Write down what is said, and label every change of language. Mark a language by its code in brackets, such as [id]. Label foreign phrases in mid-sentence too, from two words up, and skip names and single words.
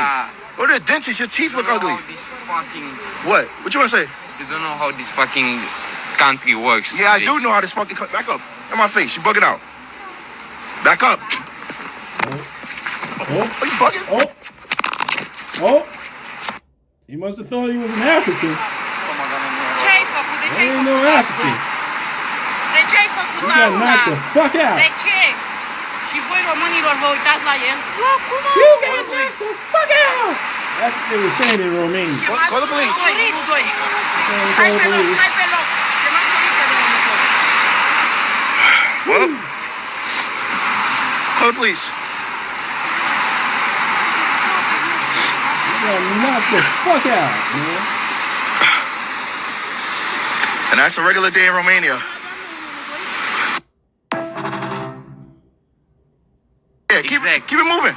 [en] Go to the dentist. Your teeth look ugly. What? What you wanna say? You don't know how this fucking country works. Yeah, I do know how this fucking. Back up. In my face. You bugging out. Back up. Oh, are you bugging? Oh. He must have thought he was an African. [ro] Ce-ai făcut? De ce ai [en] Ain't [ro] făcut [en] no [ro] asta? [en] African. [ro] De ce ai făcut [en] He got knocked the [ro] asta? [en] fuck out. [ro] De ce? Și voi românilor vă uitați la el? [en] You got knocked the fuck out. That's what they were saying in Romania. Call the police. [ro] Nu doi. [en] Call the police. [ro] Hai pe loc. Chemați poliția de următor. [en] What? Call the police. You got knocked the fuck out, man. And that's a regular day in Romania. Yeah, keep it moving.